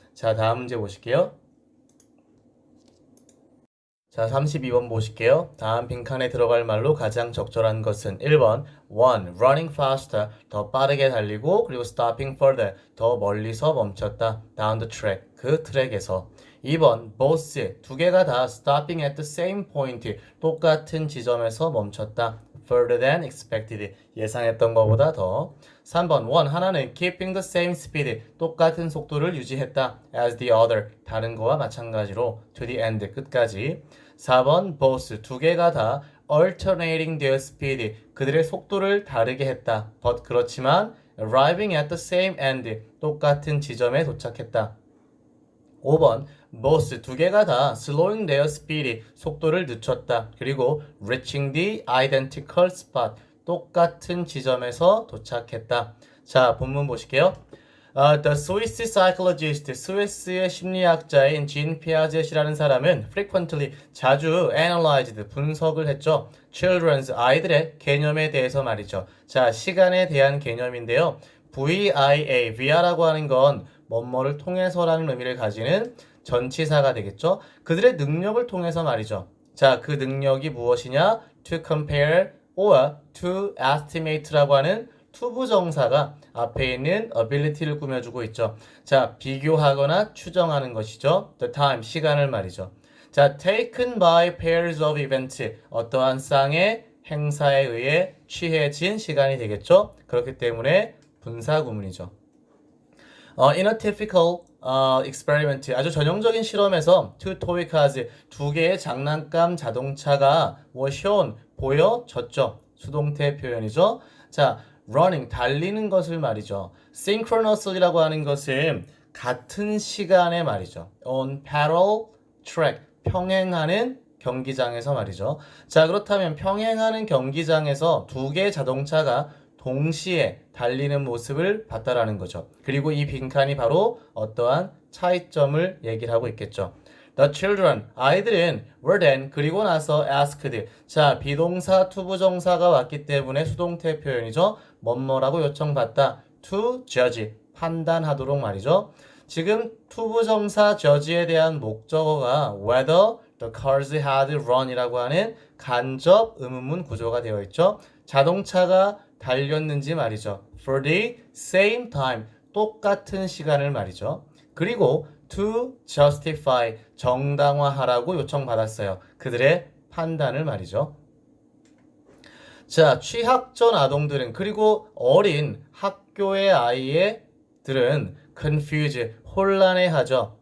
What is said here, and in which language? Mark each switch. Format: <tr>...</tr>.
<ko>자, 다음 문제 보실게요. 자, 32번 보실게요. 다음 빈칸에 들어갈 말로 가장 적절한 것은 1번 1.</ko> <en>Running faster.</en> <ko>더 빠르게 달리고 그리고</ko> <en>stopping further.</en> <ko>더 멀리서 멈췄다.</ko> <en>Down the track.</en> <ko>그 트랙에서. 2번 both. 두 개가 다</ko> <en>stopping at the same point.</en> <ko>똑같은 지점에서 멈췄다.</ko> <en>Further than expected.</en> <ko>예상했던 것보다 더. 3번 1. 하나는</ko> <en>keeping the same speed.</en> <ko>똑같은 속도를 유지했다.</ko> <en>As the other.</en> <ko>다른 거와 마찬가지로</ko> <en>to the end.</en> <ko>끝까지. 4번 both. 두 개가 다</ko> <en>alternating their speed.</en> <ko>그들의 속도를 다르게 했다.</ko> <en>but</en> <ko>그렇지만</ko> <en>arriving at the same end.</en> <ko>똑같은 지점에 도착했다. 5번 both. 두 개가 다</ko> <en>slowing their speed.</en> <ko>속도를 늦췄다. 그리고</ko> <en>reaching the identical spot.</en> <ko>똑같은 지점에서 도착했다. 자, 본문 보실게요.</ko> <en>The Swiss psychologist,</en> <ko>스위스의 심리학자인 진 피아젯이라는 사람은 frequently, 자주 analyzed, 분석을 했죠. children's, 아이들의 개념에 대해서 말이죠. 자, 시간에 대한 개념인데요. VIA, via라고 하는 건 뭐뭐를 통해서라는 의미를 가지는 전치사가 되겠죠. 그들의 능력을 통해서 말이죠. 자, 그 능력이 무엇이냐?</ko> <en>To compare or to estimate</en> <ko>라고 하는 투부정사가 앞에 있는 ability를 꾸며주고 있죠. 자, 비교하거나 추정하는 것이죠.</ko> <en>The time,</en> <ko>시간을 말이죠. 자,</ko> <en>taken by pairs of events,</en> <ko>어떠한 쌍의 행사에 의해 취해진 시간이 되겠죠. 그렇기 때문에 분사구문이죠.</ko> <en>In a typical experiment,</en> <ko>아주 전형적인 실험에서</ko> <en>two toy cars,</en> <ko>두 개의 장난감 자동차가</ko> <en>was shown, 보여졌죠.</en> <ko>수동태 표현이죠. 자, running, 달리는 것을 말이죠. synchronously라고 하는 것은 같은 시간에 말이죠.</ko> <en>on parallel track,</en> <ko>평행하는 경기장에서 말이죠. 자, 그렇다면 평행하는 경기장에서 두 개의 자동차가 동시에 달리는 모습을 봤다라는 거죠. 그리고 이 빈칸이 바로 어떠한 차이점을 얘기를 하고 있겠죠.</ko> <en>The children,</en> <ko>아이들은</ko> <en>were then,</en> <ko>그리고 나서</ko> <en>asked.</en> <ko>자, 비동사 투부정사가 왔기 때문에 수동태 표현이죠. 뭐뭐라고 요청받다.</ko> <en>to judge,</en> <ko>판단하도록 말이죠. 지금 투부정사 judge에 대한 목적어가</ko> <en>whether the cars had run</en> <ko>이라고 하는 간접 의문문 구조가 되어 있죠. 자동차가 달렸는지 말이죠.</ko> <en>For the same time,</en> <ko>똑같은 시간을 말이죠. 그리고</ko> <en>to justify,</en> <ko>정당화하라고 요청받았어요. 그들의 판단을 말이죠. 자, 취학 전 아동들은, 그리고 어린 학교의 아이들은 confuse, 혼란해하죠.</ko>